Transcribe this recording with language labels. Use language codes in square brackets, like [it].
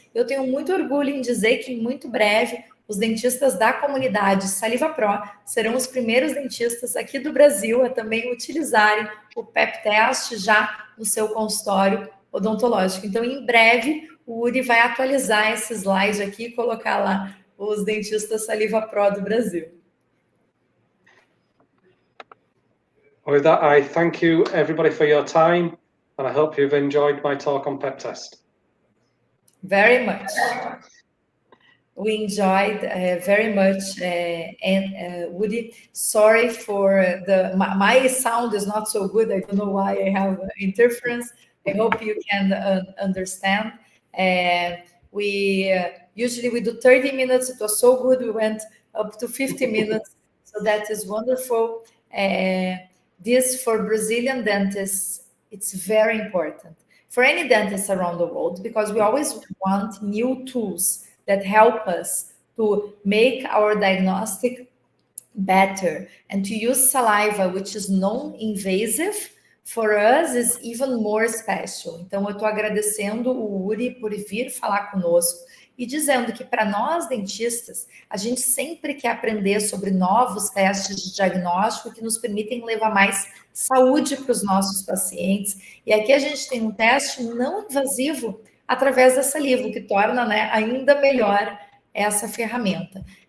[pt] Eu tenho muito orgulho em dizer que, muito breve, os dentistas da comunidade Saliva Pro serão os primeiros dentistas aqui do Brasil a também utilizarem o PEP teste já no seu consultório odontológico. Então, em breve, o Uri vai atualizar esse slide aqui e colocar lá os dentistas Saliva Pro do Brasil. [en] With that, I thank you everybody for your time, and I hope you've enjoyed my talk on PEP test. Very much. We enjoyed very much, and Woody, sorry for my sound is not so good. I don't know why I have interference. I hope you can understand. We usually we do 30 minutes. It was so good. We went up to 50 minutes. So that is wonderful. This for Brazilian dentists, it's very important. For any dentist around the world, because we always want new tools that help us to make our diagnostic better. And to use saliva, which is non-invasive, for us is even more special. [pt] Então, eu estou agradecendo o Uri por vir falar conosco e dizendo que para nós dentistas, a gente sempre quer aprender sobre novos testes de diagnóstico que nos permitem levar mais saúde para os nossos pacientes. E aqui a gente tem um teste não invasivo através da saliva, o que torna, né, ainda melhor essa ferramenta.